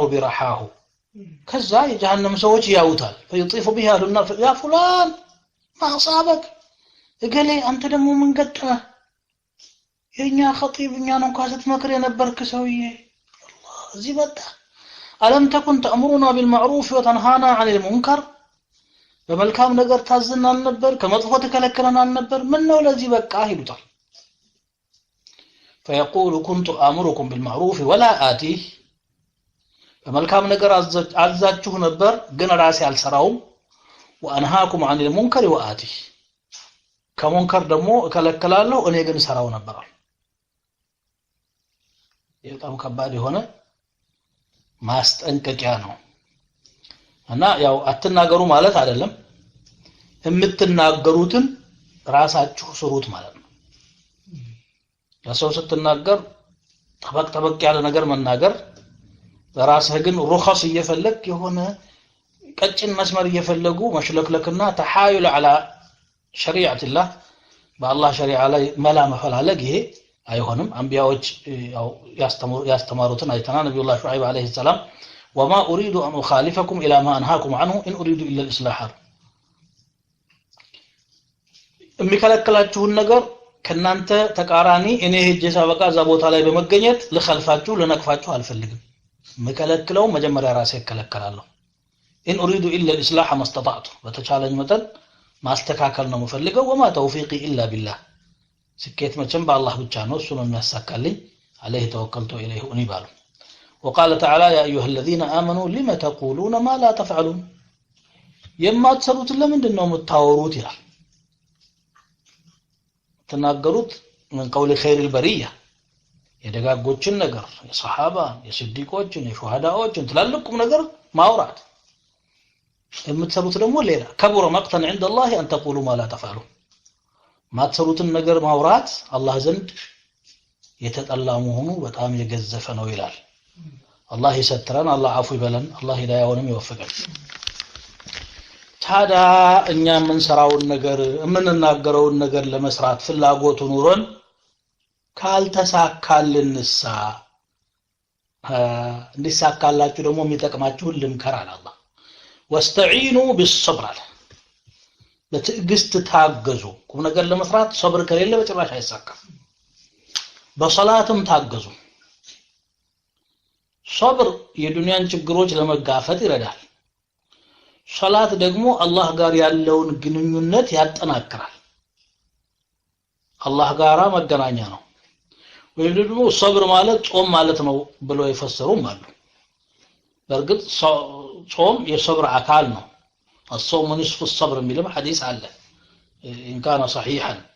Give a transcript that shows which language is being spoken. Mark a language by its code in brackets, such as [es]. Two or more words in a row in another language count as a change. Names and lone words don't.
[am] برحاه ከዛ የጀሃነም ሰዎች ያውታል [ar] فيطيف بها النار يا فلان ما أصابك [am] እገሌ አንተ ደግሞ ምን ገጠመህ የኛ ኸጢብ እኛን እንኳን ስትመክር የነበርክ ሰውዬ አላህ እዚህ መጣ [ar] ألم تكن تأمرنا بالمعروف وتنهانا عن المنكر [am] በመልካም ነገር ታዝናን ነበር ከመጥፎ ተከለከለናል ነበር ምን ነው ለዚህ በቃ ይሉታል [ar] فيقول كنت آمركم بالمعروف ولا آتيه [am] በመልካም ነገር አዛችሁ ነበር ግን ራሴ አልሰራውም [ar] وأنهاكم عن المنكر وآتيه [am] ከሙንከር ደግሞ እከለከላለሁ እኔ ግን ሰራው ነበር በጣም ከባድ የሆነ ማስጠንቀቂያ ነው እና ያው አትናገሩ ማለት አይደለም የምትናገሩትን ራሳችሁ ስሩት ማለት ነው ለሰው ስትናገር ተበቅ ያለ ነገር መናገር በራስህ ግን ሩخص እየፈለክ የሆነ ቀጭን መስመር እየፈለጉ መሽለክለክና ተሐዩል [ar] على شريعه الله [am] በአላህ ሸሪዓ ላይ መላ መፈላለግ ይሄ አይሆንም አንቢያዎች ያው ያስተማሩትን አይተና ነብዩላህ ሹዓይብ አለይሂ ሰላም [ar] وما اريد ان اخالفكم الى ما انهاكم عنه ان اريد الا الاصلاح [am] የሚከለክላችሁን ነገር ከናንተ ተቃራኒ እኔ ሄጄ ሳበቃ እዛ ቦታ ላይ በመገኘት ለخلፋችሁ ለነቅፋችሁ አልፈልግም መከለክለው መጀመሪያ ራሴ እከለከላለሁ [ar] ان اريد الا الاصلاح ما استطعت [am] በተቻለኝ መጠን ማስተካከል ነው የምፈልገው [ar] وما توفيقي الا بالله [am] ስኬት መቼም በአላህ ብቻ ነው እሱ ነው የሚያሳካልኝ [ar] عليه توكلت اليه انيبال وقال تعالى يا ايها الذين امنوا لما تقولون ما لا تفعلون [am] የማትሰሩት ለምንድን ነው የምታወሩት ይላል ተናገሩት [ar] من قول خير البريه [am] የደጋጎችን ነገር የሰሃባ የስዲቆችን የሹሃዳዎችን ትላልቁም ነገር ማውራት የምትሰሩት ደግሞ ሌላ [ar] كبر مقتا عند الله ان تقولوا ما لا تفعلون [am] ማትሰሩትን ነገር ማውራት አላህ ዘንድ የተጠላ መሆኑ በጣም የገዘፈ ነው ይላል አላህ ይሰትረን አላህ አፉ ይበለን አላህ ሂዳያውንም ይወፍቀን ታዳ እኛ የምንሰራውን ነገር የምንናገረውን ነገር ለመስራት ፍላጎቱ ኑሮን ካልተሳካልንሳ እንዲሳካላችሁ ደግሞ የሚጠቅማችሁ ልምከራል አላህ [ar] واستعينوا بالصبر [am] በትዕግስት ታገዙ ቁም ነገር ለመስራት ሶብር ከሌለ በጭራሽ አይሳካም በሶላትም ታገዙ ሶብር የዱንያን ችግሮች ለመጋፈጥ ይረዳል ሶላት ደግሞ አላህ ጋር ያለውን ግንኙነት ያጠናክራል አላህ ጋራ መገናኛ ነው ወይ ደግሞ ሶብር ማለት ጾም ማለት ነው ብሎ ይፈሰሩም አሉ በርግጥ ጾም የሶብር አካል ነው [ar] الصوم نصف الصبر [am] የሚልም ሐዲስ አለ [ar] ان كان صحيحا